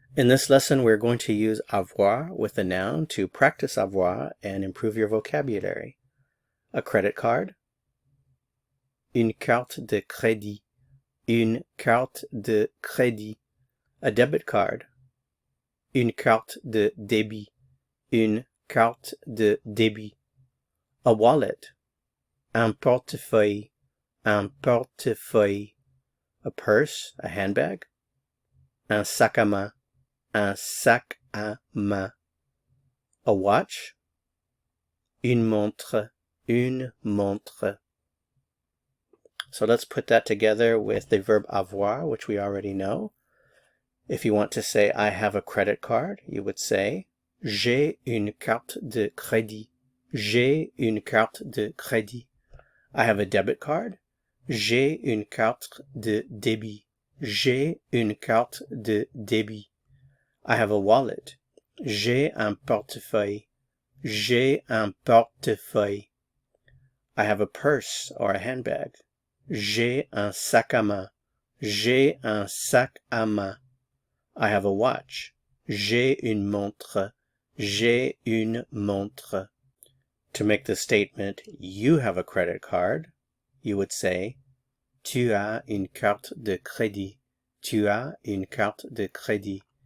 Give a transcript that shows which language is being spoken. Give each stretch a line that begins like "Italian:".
English: In this lesson, we're going to use avoir with a noun to practice avoir and improve your vocabulary. A credit card,
French: une carte de crédit, une carte de crédit.
English: A debit card,
French: une carte de débit, une carte de débit.
English: A wallet,
French: un portefeuille, un portefeuille.
English: A purse, a handbag,
French: un sac à main, un sac à main.
English: A watch,
French: une montre, une montre.
English: So let's put that together with the verb avoir, which we already know. If you want to say, I have a credit card, you would say, j'ai une carte de crédit.
French: J'ai une carte de crédit. I have a debit card. J'ai une carte de débit. J'ai une carte de débit. I have a wallet. J'ai un portefeuille. J'ai un portefeuille.
English: I have a purse or a handbag.
French: J'ai un sac à main. J'ai un sac à main. I have a watch. J'ai une montre. J'ai une montre.
English: To make the statement, you have a credit card, you would say, tu as une carte de crédit.
French: Tu as une carte de crédit.